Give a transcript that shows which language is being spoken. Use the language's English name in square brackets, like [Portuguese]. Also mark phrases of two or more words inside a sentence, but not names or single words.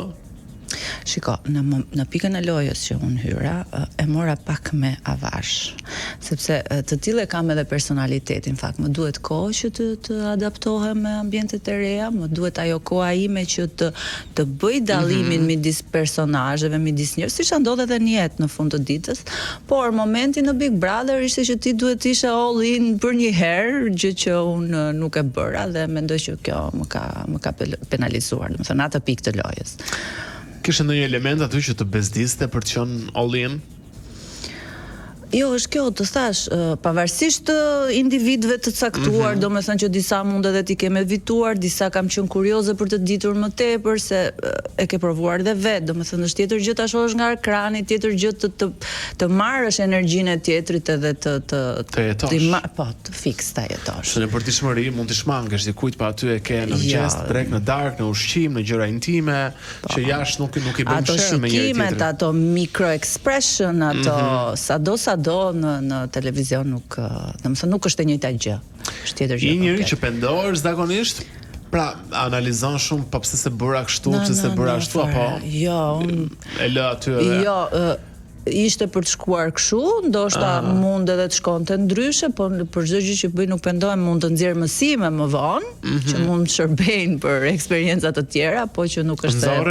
[Albanian] Shiko, në pikën e lojës që unë hyra, e mora pak me avash, sepse të tillë kam edhe personalitetin, fakt, më duhet kohë që të adaptohem me ambientet e reja, më duhet ajo koha ime që të bëj dallimin midis personazheve, midis njerëzve, siç ndodh edhe në jetë në fund të ditës, por momenti në Big Brother ishte që ti duhet të ishe [English] all in [Albanian] për një herë, gjë që unë nuk e bëra dhe mendoj që kjo më ka penalizuar, domethënë atë pikë të lojës. Kishte ndonjë element aty që të bezdiste për të qenë [English] all in? [Albanian] Jo, është kjo, të thash, pavarësisht individëve të caktuar, domethënë që disa mund edhe t'i kemë evituar, disa kam qenë kurioze për të ditur më tepër se e ke provuar dhe vetë, domethënë është tjetër gjë ta shohësh nga ekrani, tjetër gjë të marrësh energjinë e tjetrit edhe të jetosh. Po, të fiks ta jetosh. Se në përditshmëri mund të shmangesh dikujt, pa aty e ke në mëngjes, drek, në darkë, në ushqim, në gjëra intime, që jashtë nuk i bën share me njëri tjetrin. [English] Ato micro expression, [Albanian] ato sado në televizion nuk është e njëjta gjë. Është tjetër gjë. I njëri që pendohesh zakonisht, pra analizon shumë po pse se bëra kështu, pse se bëra ashtu apo jo, e lë aty edhe. Jo, ishte për të shkuar kështu, ndoshta mund edhe të shkonte ndryshe, po për çdo gjë që bëj nuk pendohem, mund të nxjerr mësime më vonë, që mund të shërbejnë për eksperienca të tjera, po që nuk është e